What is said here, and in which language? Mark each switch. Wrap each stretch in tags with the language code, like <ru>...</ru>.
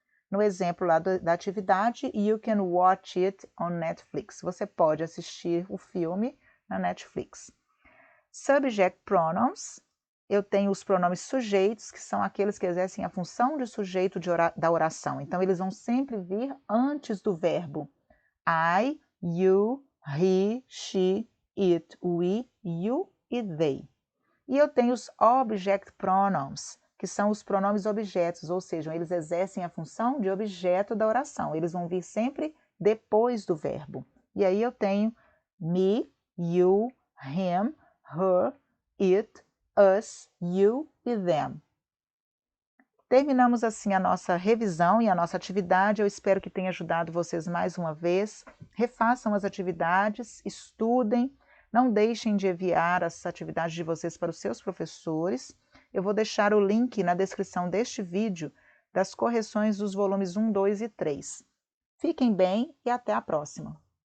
<pt>No exemplo lá da atividade,</pt> <en>you can watch it on Netflix.</en> <pt>Você pode assistir o filme na Netflix. Subject pronouns, eu tenho os pronomes sujeitos, que são aqueles que exercem a função de sujeito da oração. Então, eles vão sempre vir antes do verbo.</pt> <en>I, you, he, she, it, we, you e they.</en> <pt>E eu tenho os object pronouns, que são os pronomes objetos, ou seja, eles exercem a função de objeto da oração. Eles vão vir sempre depois do verbo. E aí eu tenho</pt> <en>me, you, him, her, it, us, you e them.</en> <pt>Terminamos assim a nossa revisão e a nossa atividade. Eu espero que tenha ajudado vocês mais uma vez. Refaçam as atividades, estudem, não deixem de enviar as atividades de vocês para os seus professores. Eu vou deixar o link na descrição deste vídeo das correções dos volumes 1, 2 e 3. Fiquem bem e até a próxima!</pt>